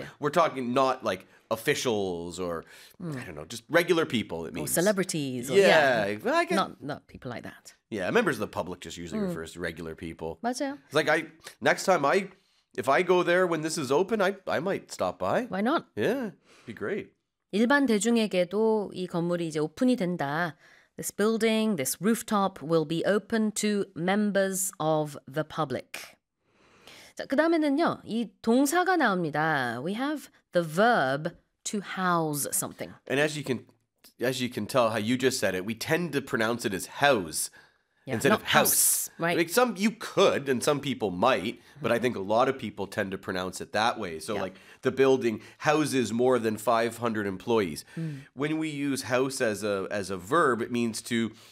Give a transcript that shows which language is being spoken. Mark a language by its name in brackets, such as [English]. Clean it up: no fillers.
[English] So we're talking not like officials or, I don't know, just regular people, it means. Or celebrities. Or, yeah. I guess. Not people like that. Yeah, members of the public just usually refers to regular people. [Korean] 맞아요. [English] It's like, if I go there when this is open, I might stop by. Why not? Yeah, it'd be great. [Korean] 일반 대중에게도 이 건물이 이제 오픈이 된다. [English] This building, this rooftop will be open to members of the public. [Korean] 자, 그 다음에는요, 이 동사가 나옵니다. [English] We have the verb to house something. And as you can tell, how you just said it, we tend to pronounce it as house. Yeah, instead of house. Right. Like some, you could, and some people might, but I think a lot of people tend to pronounce it that way. So like the building houses more than 500 employees. When we use house as a verb, it means to